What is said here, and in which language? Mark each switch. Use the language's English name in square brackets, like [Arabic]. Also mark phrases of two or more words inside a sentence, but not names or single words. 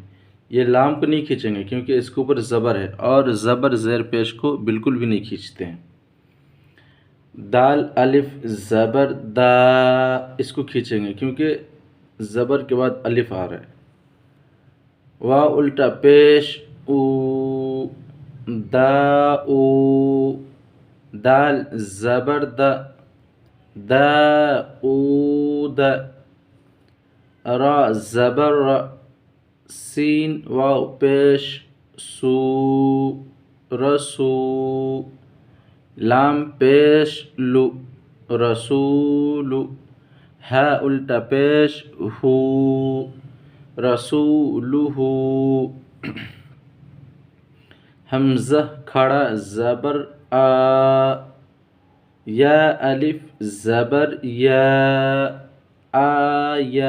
[Urdu] یہ لام کو نہیں کھینچیں گے کیونکہ اس کے اوپر زبر ہے، اور زبر زیر پیش کو بالکل بھی نہیں کھینچتے ہیں۔ دال الف زبر دا، اس کو کھینچیں گے کیونکہ زبر کے بعد الف آ رہا ہے۔ واو الٹا پیش او، دا او، دال زبر دا، دا او دا۔ را زبر را، سین واو پیش سو، رسو۔ لام پیش لو، رسولو۔ ہا الٹا پیش ہو، رسولہ۔ حمزہ کھڑا زبر آ، یا الف زبر یا، آیا۔